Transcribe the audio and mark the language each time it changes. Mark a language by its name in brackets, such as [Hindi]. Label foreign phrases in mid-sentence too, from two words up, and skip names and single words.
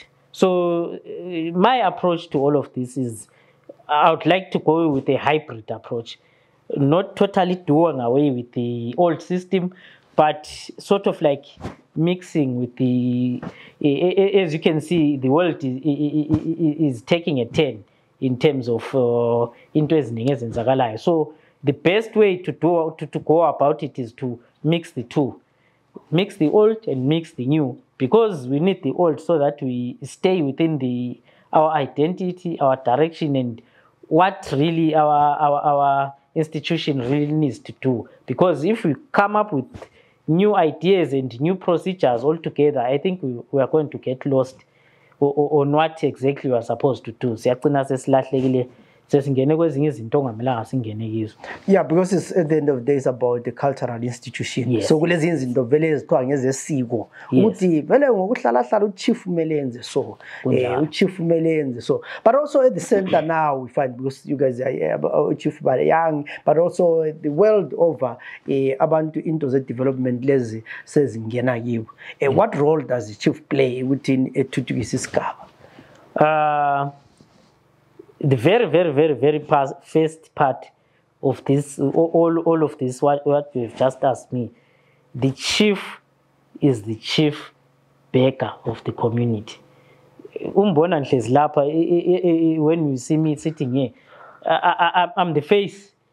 [English] So my approach to all of this is, I would like to go with a hybrid approach, not totally doing away with the old system, but sort of like mixing with the, as you can see, the world is taking a turn in terms of into [Zulu] eziningi ezenzakalayo. [English] So the best way to go about it is to mix the two, mix the old and mix the new, because we need the old so that we stay within our identity, our direction, and what really our institution really needs to do. Because if we come up with new ideas and new procedures altogether, I think we are going to get lost on what exactly we are supposed to do. Yeah, because it's at the end of the day, it's about the cultural institution. Yes. So [Zulu] kulezi izinto vele ezithiwa ngezesiko ukuthi vele ngokuhlala uchief umelenze so uchief umelenze so, [English] but also at the center now we find, because you guys are chief but young, but also the world over abantu into the development [Zulu] lezi sezingena kibo. [English] What role does the chief play within [Zulu] ethuthukisa isigaba? [English] The very first part of this, all of this, what you've just asked me, the chief is the chief baker of the community. When you see me sitting here, I'm the face.